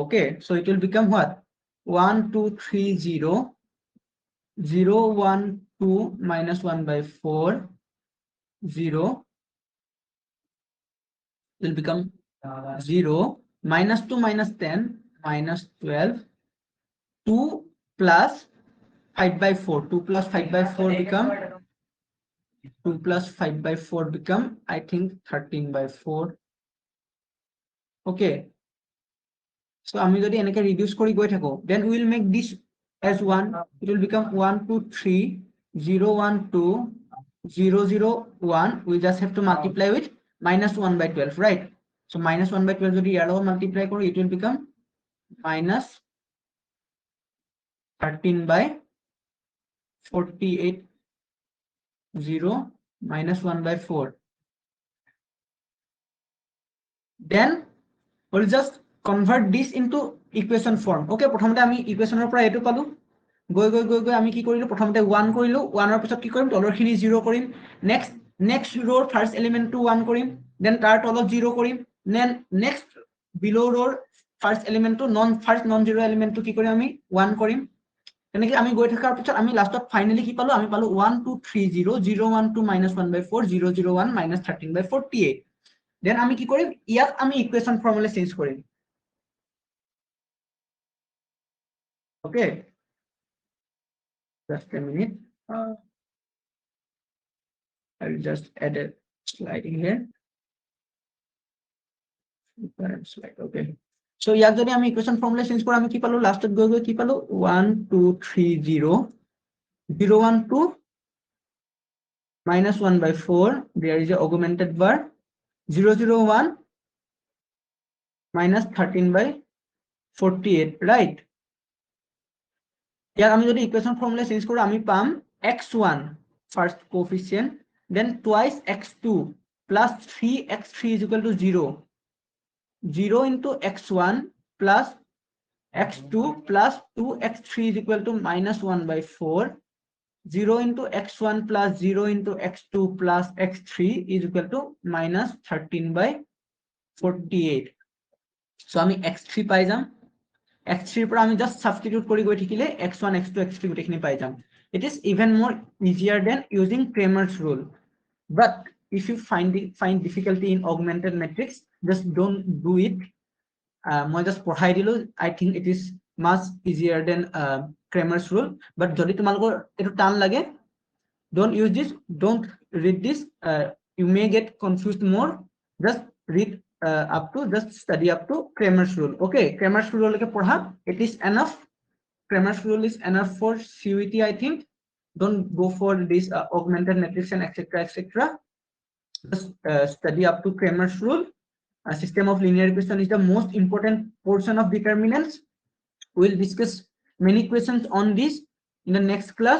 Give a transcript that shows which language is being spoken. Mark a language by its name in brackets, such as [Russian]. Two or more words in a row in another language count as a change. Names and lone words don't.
[English] Okay, so it will become what? 1, 2, 3, 0, 0, 1, 2 minus 1 by 4, 0 will become 0, minus 2 minus 10, minus 12, 2 plus 5 by 4, 2 plus 5 by 4 become 2 plus 5 by 4 become I think 13 by 4. Okay, so [Assamese] আমি যদি এনেকে reduce কৰি গৈ থাকো, [English] then we will make this as 1. It will become 1, 2, 3, 0, 1, 2, 0, 0, 1. We just have to multiply with minus 1 by 12, right? So minus 1 by 12 [Assamese] যদি ইয়াৰ লগত multiply কৰো, [English] it will become minus 13 by 48, 0 minus 1 by 4. Then we'll just convert this into equation form. [Assamese] Okay, প্ৰথমতে আমি ইকুৱেশ্যনৰ পৰা এটো পালো, গৈ গৈ গৈ গৈ আমি কি কৰিলো, প্ৰথমতে 1 কৰিলো, 1 ৰ পিছত কি কৰিম, তলৰখিনি 0 কৰিম, [English] next row first element to [Assamese] 1 কৰিম, then তাৰ তলত 0 কৰিম, [English] then next below row first element to first non zero element to [Assamese] কি কৰিম আমি 1 কৰিম, তেনেকৈ আমি গৈ থকাৰ পিছত আমি লাষ্টত ফাইনালি কি পালো, আমি পালো [English] 1 2 3 0 0 1 2 minus 1 by 4 0 0 1 minus 13 by 48. [Assamese] then আমি কি কৰিম, ইয়াত আমি [English] equation formula change [Assamese] কৰিম। [English] Okay, just a minute. I will just add a slide in here. Slide. Okay, so [Assamese] ইয়াত যদি আমি [English] equation formula change [Assamese] কৰো, আমি কি পালো, লাষ্টত গৈ গৈ কি পালো, [English] 1 2 3 0 0 1 2 minus 1 by 4, there is a augmented bar, 0 0 1 minus 13 by 48, right? [Assamese] ইয়াত আমি যদি [English] equation formula change [Assamese] কৰো, আমি পাম [English] x1 first coefficient, then twice x2 plus 3x3 is equal to 0, 0 into x1 plus x2 plus 2x3 is equal to minus 1 by 4, 0 into x1 plus 0 into x2 plus x3 is equal to minus 13 by 48. [Assamese] So আমি x3 পাই যাম, x3 পৰা আমি [English] just substitute [Assamese] কৰি গৈ থাকিলে x1 x2 x3 গোটেইখিনি পাই যাম। [English] It is even more easier than using Cramer's rule, but if you find difficulty in augmented matrix, just don't do it. [Assamese] মই just পঢ়াই দিলো, [English] I think it is much easier than Cramer's rule, but [Assamese] যদি তোমালোকৰ এটো টান লাগে, [English] don't use this, don't read this, you may get confused more, just read up to, just study up to Cramer's rule. [Assamese] Okay, Cramer's rule লৈকে পঢ়া, [English] it is enough. Cramer's rule is enough for CUET, I think. Don't go for this augmented matrix and etc etc. Just study up to Cramer's rule. A system of linear equation is the most important portion of determinants. We'll discuss many questions on this in the next class.